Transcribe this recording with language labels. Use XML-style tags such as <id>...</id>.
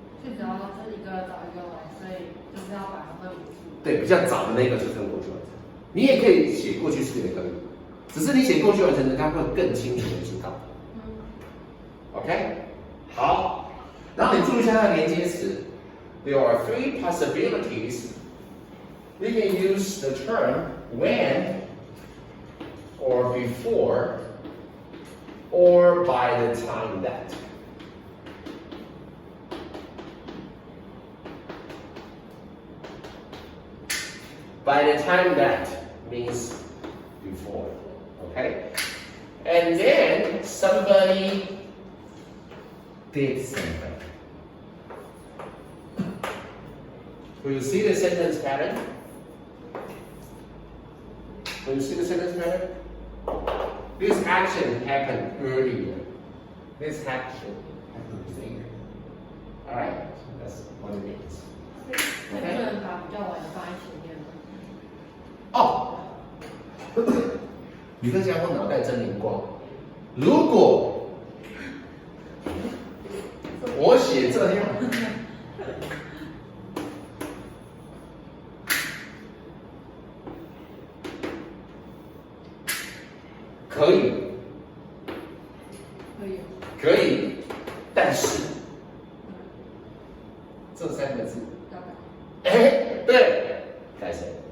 <zh>最主要是一个早一个晚，所以就是要把它分母数。对，比较早的那个就是过去完成。你也可以写过去式也可以，只是你写过去完成，人家会更清楚的知道。 OK？好，然后你注意一下它的连接词。</zh> <en>There are 3 possibilities. We can use the term when, or before, or by the time that. By the time that means before, okay? And then somebody did something. Will you see the sentence pattern? Will you see the sentence pattern? This action happened earlier. This action happened later. Alright? That's what it means.</en> <zh>那不能把比较晚的放在前面吗？哦，你这家伙脑袋真灵光。如果我写这样，可以，可以，但是这3个字，哎，对，改成。</zh>